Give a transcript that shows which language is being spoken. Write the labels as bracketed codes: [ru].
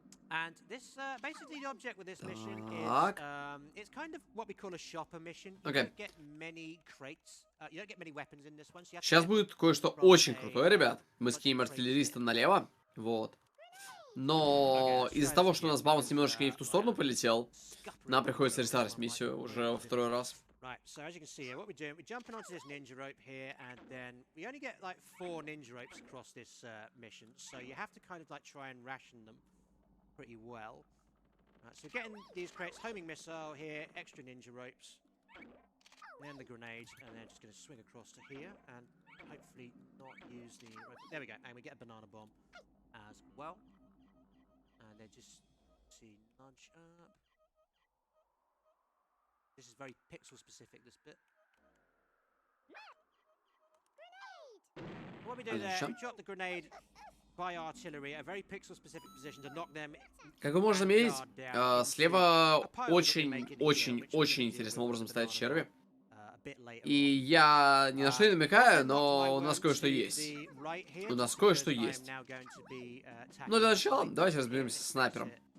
[en] And this, basically the object with this mission is, it's kind of what we call a shopper mission. You don't get many crates, you don't get many weapons in this one. So [ru] сейчас будет кое-что очень крутое, ребят. Мы скинем артиллериста налево, вот. Но из-за того, что у нас баунс немножечко не в ту сторону полетел, нам приходится рестартить миссию уже во второй раз. [en] Right, so as you can see here, what we're doing, we're jumping onto this ninja rope here, and then we only get like 4 ninja ropes across this mission, so you have to kind of like try and ration them pretty well. Right, so getting these crates, homing missile here, extra ninja ropes, and then the grenade, and then just going to swing across to here, and hopefully not use the... There we go, and we get a banana bomb as well. And then just, see, nudge up. This is very pixel specific, this bit. What we do there, we drop the grenade by artillery, a very pixel specific position to knock them. [ru] Как вы можете заметить, слева очень интересным образом стоят черви. И я ни на что не намекаю, но у нас кое-что есть. У нас кое-что есть. Но для начала давайте разберемся с снайпером.